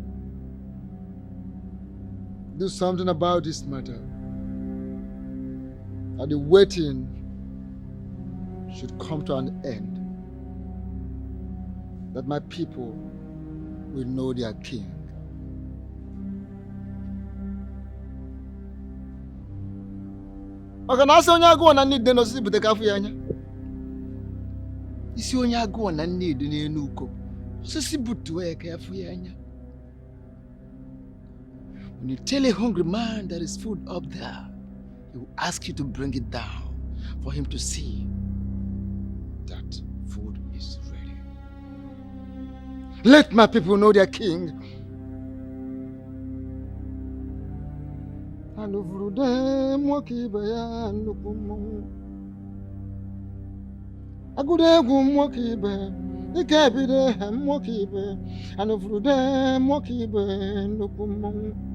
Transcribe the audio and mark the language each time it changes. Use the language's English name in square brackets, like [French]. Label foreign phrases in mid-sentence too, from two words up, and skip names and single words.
[English] Do something about this matter. And the waiting should come to an end. That my people will know their king. [Igbo] Maka na asị onye agụụ na nne ide n'osisi bute afọ ya anya. Isi onye agụụ na nne ide n'elu uko, osisi butuo ya ka afọ ya anya. [English] When you tell a hungry man there is food up there, he will ask you to bring it down for him to see that food is ready. Let my people know their king. [Igbo] Agude egwu nwoke ibe, ike ebide nwoke ibe, anụfurude nwoke ibe nnukwu mmọnwụ.